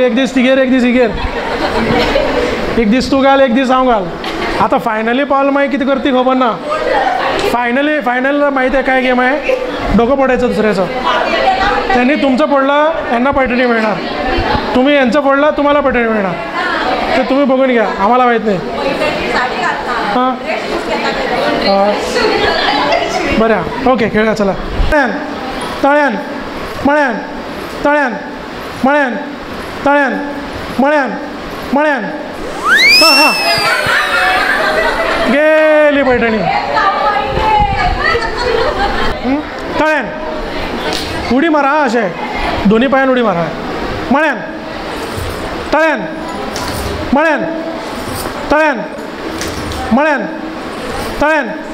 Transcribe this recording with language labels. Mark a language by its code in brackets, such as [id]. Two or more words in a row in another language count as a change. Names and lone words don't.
[kok] एक दीस तिगेर एक दीस हिगेर एक दीस तूं घाल एक दीस हांव घाल आतां फायनली पावल मागीर कितें करती खबर ना [mr] फायनल माहिती आहे काय गेम आहे डोकं पडायचं दुसऱ्याचं त्यांनी तुमचं पडलं यांना पैठणी मिळणार तुम्ही यांचं पडलं तुम्हाला पैठणी मिळणार ते तुम्ही बघून घ्या आम्हाला माहीत नाही हां बरं ओके खेळा चला [kok] तळ्यान तळ्यान म्हळ्यान तळ्यान म्हळ्यान तळ्यान म्हळ्यान म्हळ्यान हां हां गेली पैठणी तळ्यान उडी मारा अशें दोन्ही पांयान उडी मारा म्हळ्यान तळ्यान म्हळ्यान तळ्यान म्हळ्यान तळ्यान